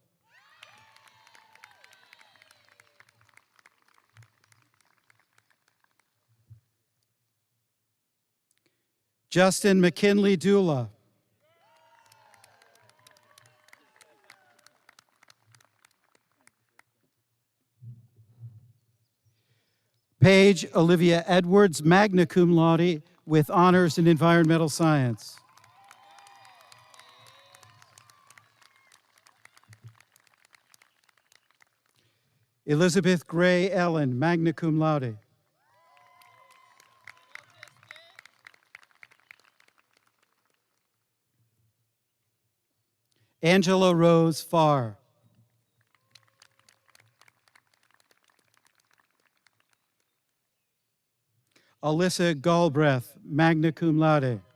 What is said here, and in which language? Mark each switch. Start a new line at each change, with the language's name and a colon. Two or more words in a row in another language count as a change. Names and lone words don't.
English: Justin McKinley Dula. Paige Olivia Edwards,
Latin: magna cum laude
English: with honors in environmental science. Elizabeth Gray Ellen,
Latin: magna cum laude.
English: Angela Rose Farr. Alyssa Galbraith,
Latin: magna cum laude.